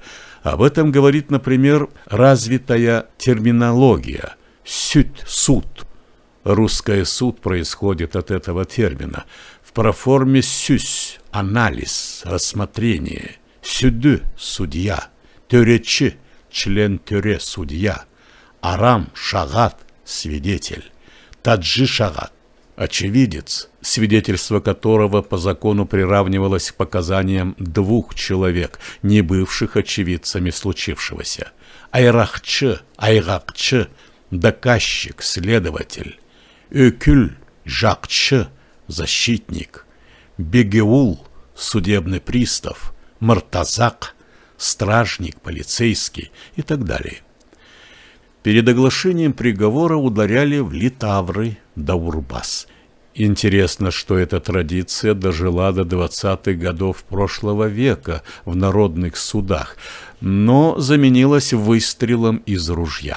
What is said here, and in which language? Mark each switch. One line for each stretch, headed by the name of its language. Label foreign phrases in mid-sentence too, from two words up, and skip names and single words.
Russian: Об этом говорит, например, развитая терминология «суд». Русское «суд» происходит от этого термина. В проформе «сюсь» – анализ, рассмотрение. «Сюды» – судья. «Тюречи» – член тюре, судья. «Арам» – шагат – свидетель. «Таджи» – шагат – очевидец, свидетельство которого по закону приравнивалось к показаниям двух человек, не бывших очевидцами случившегося. «Айрахчы» – «айгакчы» – доказчик, следователь. «Өкүл» – «жакчы» – защитник. «Бегеул» – судебный пристав. «Мартазак» – стражник, полицейский и так далее. Перед оглашением приговора ударяли в литавры да урбас. Интересно, что эта традиция дожила до 20-х годов прошлого века в народных судах, но заменилась выстрелом из ружья.